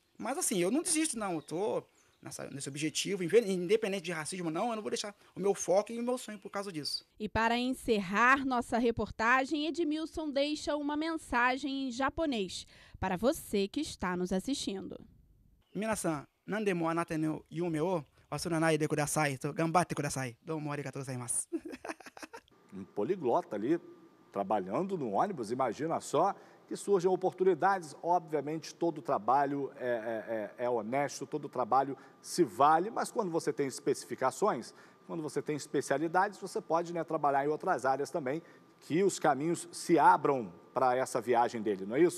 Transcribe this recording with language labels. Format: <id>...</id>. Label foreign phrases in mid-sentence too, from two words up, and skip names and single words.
<pt>Mas assim, eu não desisto não, eu estou nesse objetivo, independente de racismo não, eu não vou deixar o meu foco e o meu sonho por causa disso. E para encerrar nossa reportagem, Edmilson deixa uma mensagem em japonês para você que está nos assistindo.</pt> <ja>皆さん、何でもあなたの夢を忘れないででください、頑張ってください. どうもありがとうございます.</ja> <pt>Um poliglota ali, trabalhando no ônibus, imagina só, que surgem oportunidades. Obviamente, todo trabalho é honesto, todo trabalho se vale, mas quando você tem especificações, quando você tem especialidades, você pode, né, trabalhar em outras áreas também, que os caminhos se abram para essa viagem dele, não é isso?</pt>